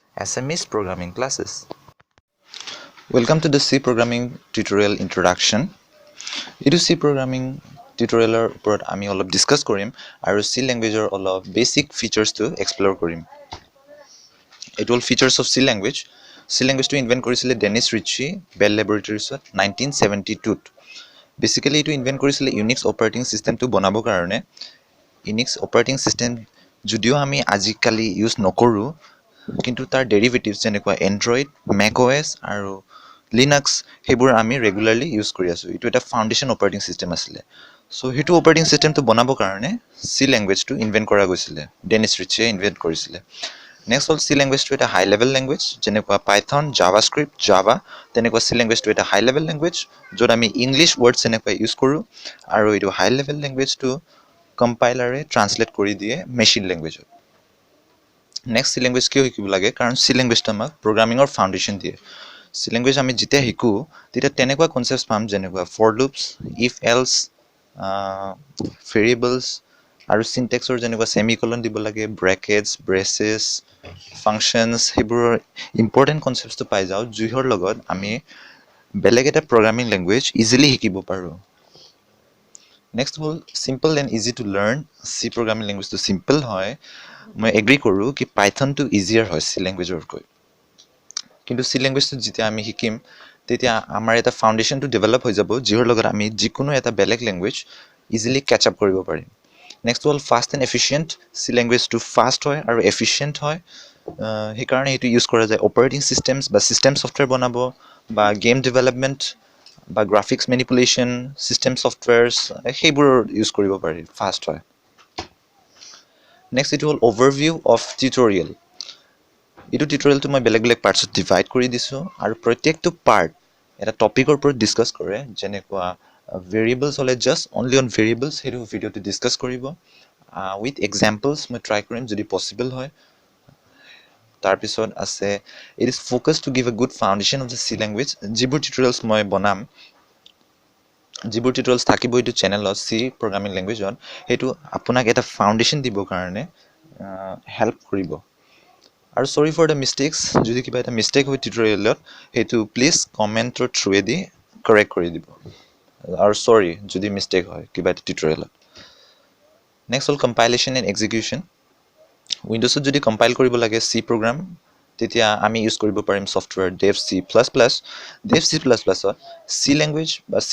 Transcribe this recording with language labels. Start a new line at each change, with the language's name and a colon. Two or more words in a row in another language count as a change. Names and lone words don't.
English: Assamese programming classes. Welcome to the C programming tutorial introduction. It is C programming tutorial
Assamese: উপৰত আমি অলপ ডিসকাস কৰিম আৰু C languageৰ অলপ
English: basic features to explore
Assamese: কৰিম।
English: It all features of C language.
Assamese: C
English: language to invent
Assamese: কৰিছিলে ডেনিছ ৰিচি বেল ল্যাবৰেটৰীছত 1972
English: Basically it invent
Assamese: কৰিছিলে
English: Unix operating system to
Assamese: বনাবৰ কাৰণে
English: Unix operating system
Assamese: যদিও আমি আজিকালি ইউজ নকৰো কিন্তু তাৰ ডেৰিভেটিভস যেনেকুৱা Android, macOS আৰু Linux হেবোৰ আমি
English: regularly use
Assamese: কৰি আছো ইটো এটা
English: foundation operating system
Assamese: আছিল সো হেতু
English: operating system
Assamese: তো বনাবৰ কাৰণে C ল্যাঙ্গুৱেজ টো ইনভেন্ট কৰা গৈছিল ডেনিছ ৰিচে ইনভেন্ট কৰিছিল নেক্সট হল C ল্যাঙ্গুৱেজ টো এটা
English: high level language
Assamese: যেনেকুৱা Python, JavaScript, Java তেনেকুৱা C ল্যাঙ্গুৱেজ টো এটা
English: high level language
Assamese: যত আমি
English: English words
Assamese: যেনেকুৱা ইউজ কৰো আৰু ইটো
English: high level language
Assamese: টো
English: compilerে translate
Assamese: কৰি দিয়ে
English: machine languageত
Assamese: নেক্সট C ল্যাঙ্গুৱেজ কিয় শিকিব লাগে কাৰণ C ল্যাঙ্গুৱেজটো আমাক প্ৰগ্ৰামিংৰ ফাউন্ডেশন দিয়ে C language আমি যেতিয়া শিকো তেতিয়া তেনেকুৱা কনসেপ্টস পাম যেনেকুৱা
English: for loops if else
Assamese: variables আৰু syntaxৰ যেনেকুৱা semicolon দিব লাগে
English: brackets braces functions
Assamese: হেবোৰ
English: important concepts
Assamese: তো পাই যাও যিহৰ লগত আমি বেলেগ এটা
English: programming language
Assamese: ইজিলি শিকিব পাৰো নেক্সট হল
English: simple and easy to learn C programming language
Assamese: তো simple হয় মই এগ্ৰি কৰো কি Python তো easier হয় C languageৰ কৈ কিন্তু C language তো যেতিয়া আমি শিকিম তেতিয়া আমাৰ এটা ফাউন্ডেশন তো ডেভেলপ হৈ যাব যিহৰ লগত আমি যিকোনো এটা বেলেগ
English: language easily catch up
Assamese: কৰিব পাৰিম নেক্সট হল
English: fast and efficient
Assamese: C language তো ফাস্ট হয় আৰু এফিশিয়েন্ট হয় হে কাৰণে এটো ইউজ কৰা যায়
English: operating systems
Assamese: বা
English: system software
Assamese: বনাব বা
English: game development
Assamese: বা
English: graphics manipulation system softwares
Assamese: হেবোৰ ইউজ কৰিব পাৰি ফাস্ট হয় নেক্সট ইট হল
English: overview of tutorial
Assamese: ইটো টিউটোৰিয়েলটো মই বেলেগ বেলেগ
English: partsত divide
Assamese: কৰি দিছো আৰু প্ৰত্যেকটো পাৰ্ট এটা টপিকৰ ওপৰত ডিসকাস কৰে যেনেকুৱা ভেৰিয়েবলস হলে
English: just only on variables
Assamese: হেতু ভিডিওটো ডিসকাস কৰিব
English: with examples
Assamese: মই ট্ৰাই কৰিম যদি পসিবল হয় তাৰ পিছত আছে
English: it is focus to give a good foundation of the C language
Assamese: যিবোৰ টিউটোৰিয়েলস মই বনাম যিবোৰ টিউটোৰিয়েলস থাকিব ইটো চেনেলত C
English: programming languageত
Assamese: হেতু আপোনাক এটা ফাউন্ডেশন দিবৰ কাৰণে হেল্প কৰিব আৰু
English: sorry for the mistakes
Assamese: যদি কিবা এটা মিস্টেক হয় টিউটোৰিয়েলত হেতু
English: please commentৰ
Assamese: থ্ৰুৱেদি কাৰেক্ট কৰি দিব আৰু sorry যদি মিস্টেক হয় কিবা এটা টিউটোৰিয়েলত নেক্সট হল
English: compilation and execution Windowsত
Assamese: যদি কম্পাইল কৰিব লাগে C program তেতিয়া আমি ইউজ কৰিব পাৰিম সফটওয়্যাৰ dev C++ dev C++ C language বা C++